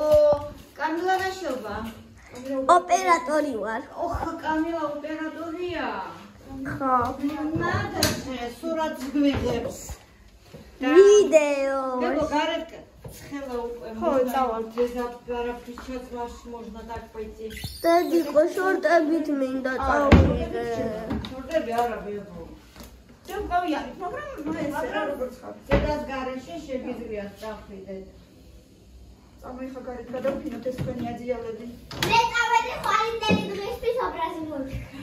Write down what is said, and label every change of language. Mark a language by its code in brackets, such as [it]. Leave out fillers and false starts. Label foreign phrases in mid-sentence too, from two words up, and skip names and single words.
[ka] კამილა რაშობა? ოპერატორი ვარ. ოხ, კამილა ოპერატორია. ხო. ნადასე სურათს გვიღებს. ვიდეო. ego გარეთ ცხელა უკვე ხო, წავალ. არაფრის ჩაცმას [ru] можно так пойти. [ka] დედიკო შორტებით მინდა წავიდე. შორტები არა ბებო. ჯერ გავიანით, მაგრამ ეს რა როგორც ხარ. ზედას გარეშე შეგიძლია წახვიდეთ. წამოიხა გარეთ გადავფინოთ ეს თქვენი აძიალები. მე წავედი ხვალინდელი დღისთვის ობრაზი მოვიქრა.